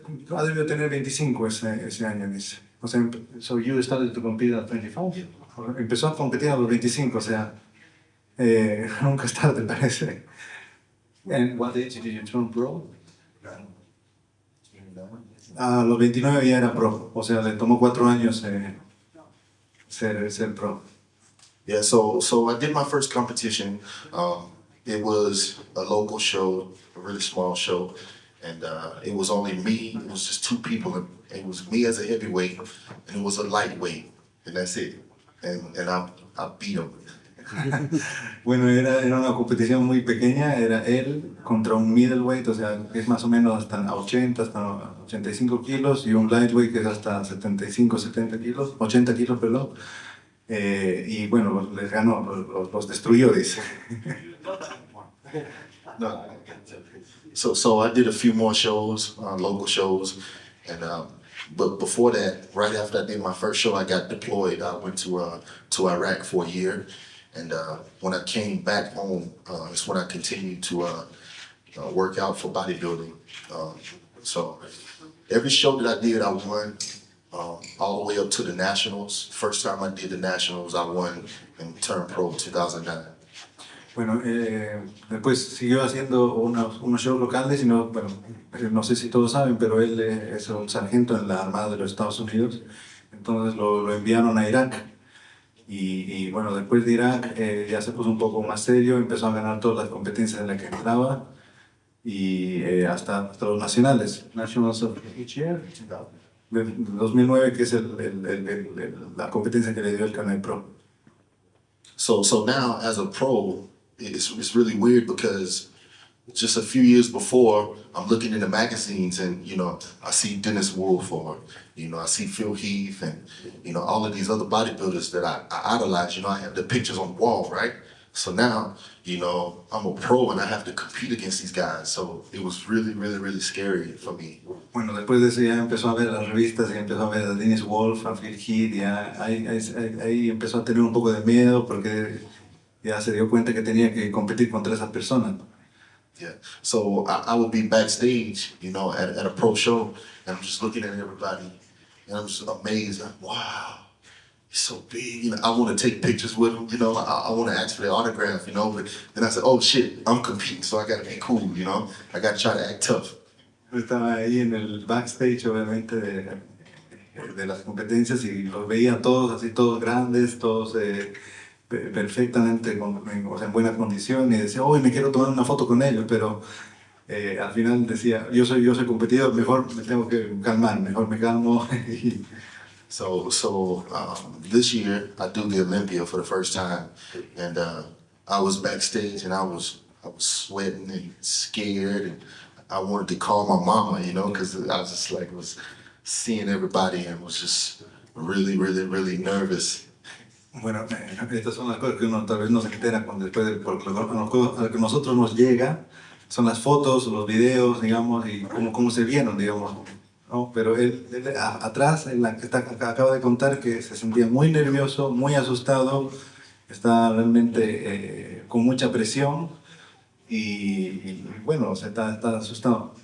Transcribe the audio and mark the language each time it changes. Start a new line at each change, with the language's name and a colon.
Spanish: Ha debido tener 25 ese año, dice. O sea,
English: so you started to compete at 25?
Spanish: Empezó a competir a los 25, o sea, nunca es tarde, parece.
English: And what age did you turn pro?
Spanish: A los 29 ya era pro, o sea, le tomó 4 años ser pro.
English: Yeah, so I did my first competition. It was a local show, a really small show, and it was only me. It was just two people. And it was me as a heavyweight, and it was a lightweight, and that's it. And I beat him.
Spanish: Bueno, era una competición muy pequeña, era él contra un middleweight, o sea, que es más o menos hasta 80, hasta 85 kilos, y un lightweight que es hasta 75, 70 kilos, 80 kilos, perdón. Y bueno, les ganó, los destruyó, dice. No.
English: So I did a few more shows, local shows, and but before that, right after I did my first show, I got deployed. I went to Iraq for a year, and when I came back home, that's when I continued to work out for bodybuilding. So every show that I did, I won. All the way up to the nationals. First time I did the nationals, I won and turned pro in 2009.
Spanish: Bueno, después siguió haciendo unos shows locales y no, bueno, no sé si todos saben, pero él es un sargento en la Armada de los Estados Unidos, entonces lo enviaron a Irak y bueno, después de Irak ya se puso un poco más serio, empezó a ganar todas las competencias en las que entraba y hasta los nacionales,
English: Nationals of each year,
Spanish: del 2009, que es la competencia que le dio el carnet pro.
English: So now as a pro, it's really weird because just a few years before, I'm looking in the magazines and, I see Dennis Wolf or, I see Phil Heath and, all of these other bodybuilders that I idolize, I have the pictures on the wall, right? So now, I'm a pro and I have to compete against these guys. So it was really, really, really scary for me.
Spanish: Bueno, después de eso ya empezó a ver las revistas y empezó a ver a Dennis Wolf, a Phil Heath, ya ahí empezó a tener un poco de miedo porque ya se dio cuenta que tenía que competir contra esas personas.
English: Yeah. So I would be backstage, at a pro show, and I'm just looking at everybody, and I'm just amazed. Like, wow, he's so big. I want to take pictures with him. I want to ask for their autograph. But then I said, oh shit, I'm competing, so I got to be cool. I got to try to act tough.
Spanish: Estaba ahí en el backstage, obviamente, de las competencias y los veía todos así, todos grandes, todos perfectamente, o sea, en buena condición, y decía, hoy me quiero tomar una foto con ellos, pero al final decía, yo soy competidor, mejor me tengo que calmar, mejor me calmo.
English: So this year I do the Olympia for the first time, and I was backstage and I was sweating and scared, and I wanted to call my mama, because I was just was seeing everybody and was just really, really, really nervous.
Spanish: Bueno, estas son las cosas que uno tal vez no se entera después de porque a lo que nosotros nos llega son las fotos, los videos, digamos, y cómo se vieron, digamos, ¿no? Pero él atrás, acaba de contar que se sentía muy nervioso, muy asustado, está realmente con mucha presión y bueno, o sea, está asustado.